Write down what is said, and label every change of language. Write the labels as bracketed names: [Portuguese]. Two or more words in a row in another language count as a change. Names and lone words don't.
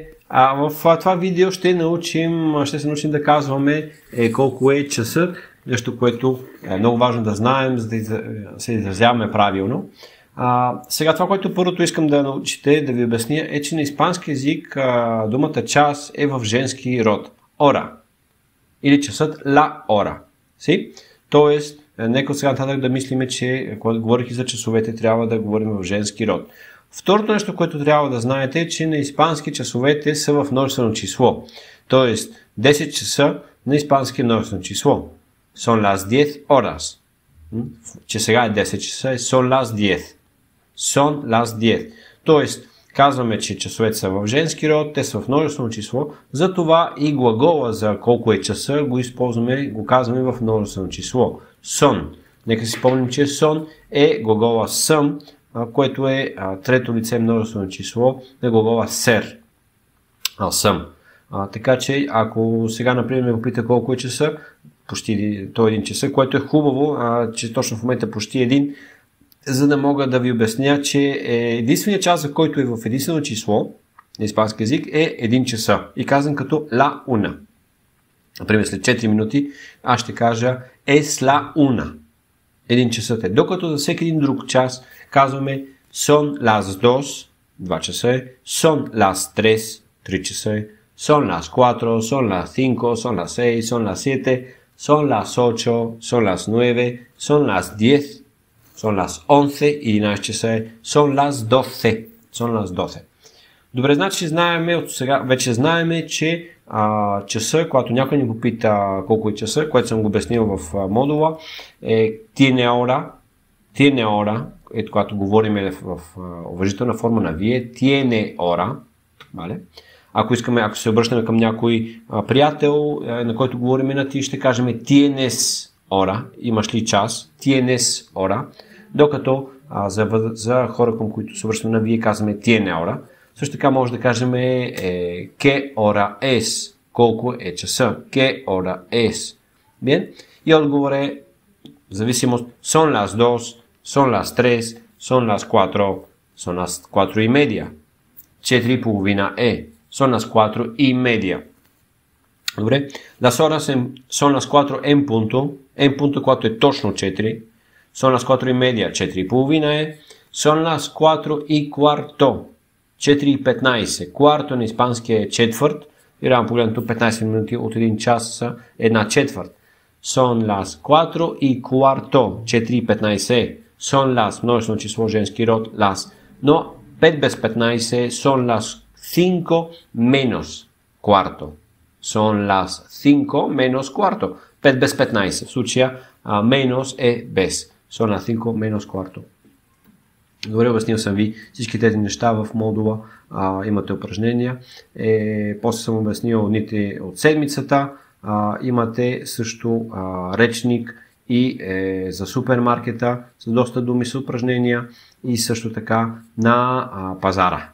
[Bulgarian] В това видео ще се научим да казваме колко е часът, нещо, което е много важно да знаем, за да се изразяваме правилно. Сега това, което първото искам да научите, да ви обясня, е, че на испански език думата час е в женски род. Ора. Или часът [Spanish] la hora. [Bulgarian] Тоест, нека сега нататък да мислиме, че когато говорих за часовете, трябва да говорим в женски род. Второто нещо, което трябва да знаете, е, че на испански часовете са в множествено число. Тоест, 10 часа на испански е множествено число. [Spanish] Son las 10 horas. [Bulgarian] Че сега е 10 часа е [Spanish] son las 10. Son las 10. [Bulgarian] Тоест, казваме, че часовете са в женски род, те са в множествено число, затова и глагола за колко е часа го казваме в множествено число. [Spanish] Son. [Bulgarian] Нека си спомним, че son е глагола съм, което е трето лице множествено число на глагола ser. Съм. Така че, ако сега, например, ме попита колко е часа, почти то е 1 часа, което е хубаво, че точно в момента почти 1, за да мога да ви обясня, че единственият час, за който е в единствено число на испански език, е 1 часа. И казвам като [Spanish] la una. [Bulgarian] Например, след 4 минути аз ще кажа [Spanish] es la una. [Bulgarian] 1 часът е. Докато за всеки един друг час казваме [Spanish] son las 2, [Bulgarian] 2 часа е, [Spanish] son las 3, [Bulgarian] 3 часа е, [Spanish] son las 4, son las 5, son las 6, son las 7, son las 8, son las 9, son las 10, son las 11, [Bulgarian] 11 часа е, [Spanish] son las 12, son las 12. [Bulgarian] Добре, значи вече знаеме, че часа, когато някой ни попита колко е часа, което съм го обяснил в модула, е [Spanish] tiene hora, [Bulgarian] когато говорим в уважителна форма на вие, [Spanish] tiene hora. [Bulgarian] Ако се обръщаме към някой приятел, на който говорим на ти, ще кажем [Spanish] tienes hora, [Bulgarian] имаш ли час, [Spanish] tienes hora, [Bulgarian] докато за хора, към които се обръщаме на вие, казваме [Spanish] tiene hora. [Bulgarian] Също така може да кажем [Spanish] que hora es, [Bulgarian] колко е часа, [Spanish] que hora es. Bien? [Bulgarian] И отговор е зависимост [Spanish] son las 2, son las 3, son las 4, son las 4 y media. 4:30 е, son las 4 y media. Добре? Las horas son las 4 en punto, [Bulgarian] когато е точно 4, [Spanish] son las 4 y media, [Bulgarian] 4:30 е, [Spanish] son las 4 y cuarto. [Bulgarian] 4:15. Кварто на испански е четвърт. И реално погледнато 15 минути от 1 час са 1/4. [Spanish] Son las 4 y cuarto. 4:15. Son las, [Bulgarian] множествено число женски род, las. Но 5 без 15 [Spanish] son las 5 menos cuarto. Son las 5 menos cuarto. [Bulgarian] 5 без 15. В случая menos е без. [Spanish] Son las 5 menos cuarto. [Bulgarian] Добре, обяснил съм ви всички тези неща в модула, имате упражнения, после съм обяснил дните от седмицата, имате също речник и за супермаркета с доста думи с упражнения и също така на пазара.